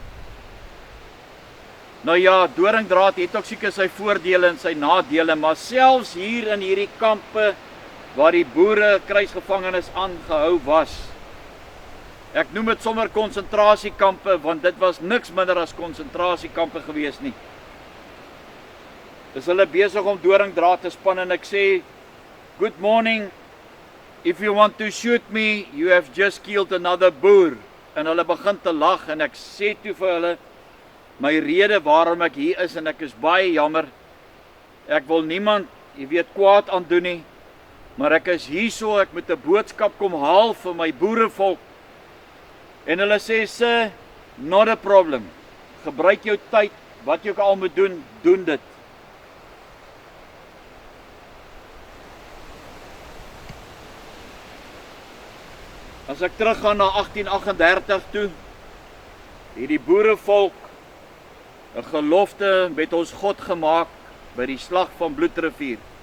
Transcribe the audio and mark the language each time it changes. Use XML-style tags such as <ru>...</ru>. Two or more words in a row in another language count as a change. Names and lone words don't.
<af>Nou ja, doringdraad het ook seker sy voordele en sy nadele, maar selfs hier in hierdie kampe waar die boere kruisgevangenes aangehou was. Ek noem dit sommer konsentrasiekampe, want dit was niks minder as konsentrasiekampe gewees nie. Dis hulle besig om doringdraad te span en ek sê,</af> <en>good morning, if you want to shoot me, you have just killed another boer.</en> <af>En hulle begin te lag en ek sê toe vir hulle, my rede waarom ek hier is en ek is baie jammer, ek wil niemand, jy weet, kwaad aan doen nie, maar ek is hierso, ek moet 'n boodskap kom haal vir my boerevolk. En hulle sê,</af> <en>sir, not a problem.</en> <af>Gebruik jou tyd, wat jy ook al moet doen, doen dit. As ek teruggaan na 1838 toe, het die boerevolk 'n gelofte met ons God gemaak by die slag van Bloedrivier.</af>